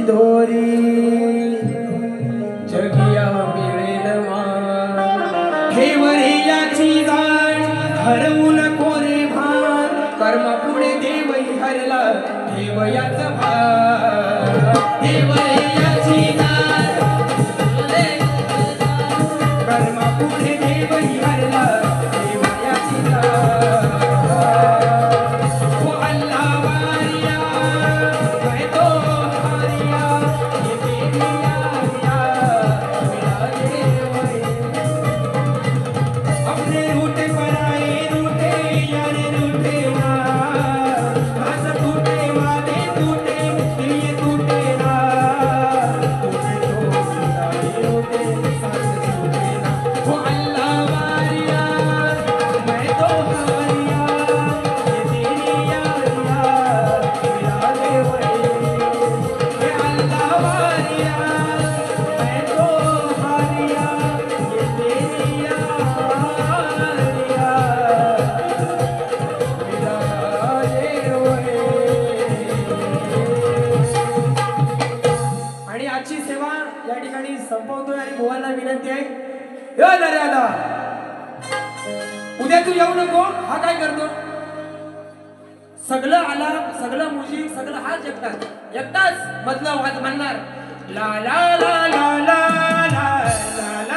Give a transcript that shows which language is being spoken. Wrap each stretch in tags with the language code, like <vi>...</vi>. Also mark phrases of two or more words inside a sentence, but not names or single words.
<mr>दोरी जगिया मिळेल मान ठेव रे याची जाण हरवू नको रे भान कर्मा पुढे देवही हरला ठेव याचं भान ठेव रे याची जाण कर्मा पुढे देवही हरला ठेव याची जाण.</mr> <hi>ओ अल्लाह वारिया मैं तो हारिया ये तेरी यारिया मेरा देव अपने रूठे पर आए रूठे यारे रूठे ना हाथ टूटे वादे टूटे दिल टूटे ना टूटे तो खुदाई रूठे सांस छूटे ना. वो अल्लाह वारिया मैं तो हारिया ये तेरी यारिया मेरा देव ये अल्लाह वारिया मैं तो हारिया ये तेरी यारिया मेरा देव.</hi> <mr>आणि आजची सेवा या ठिकाणी संपवतोय आणि भुवांना विनंती आहे, दादा उद्या तू येऊ नको. हा काय करतो, सगळं आलाप सगळं म्युझिक सगळं हाच एकटाच मधलं वाद म्हणणार</mr> <en>la la la la la la la la.</en>